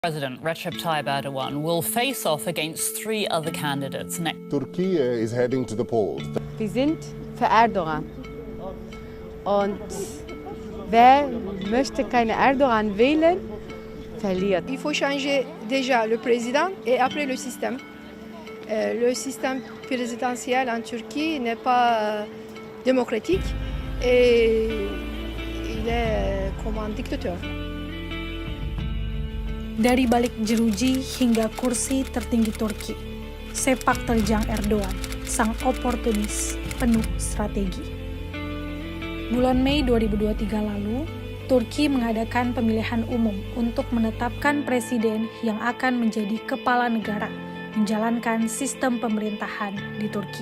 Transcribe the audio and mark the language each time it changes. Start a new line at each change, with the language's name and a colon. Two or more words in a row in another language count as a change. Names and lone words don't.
English: President Recep Tayyip Erdogan will face off against three other candidates next. Turkey is heading to the polls.
German: Wir sind für Erdogan. Und wer möchte keine Erdogan wählen, verliert.
French: Il faut changer déjà le président et après le système. Le système présidentiel en Turquie n'est pas démocratique et il est comme un dictateur.
Indonesian: Dari balik jeruji hingga kursi tertinggi Turki, sepak terjang Erdogan, sang oportunis penuh strategi. Bulan Mei 2023 lalu, Turki mengadakan pemilihan umum untuk menetapkan presiden yang akan menjadi kepala negara menjalankan sistem pemerintahan di Turki.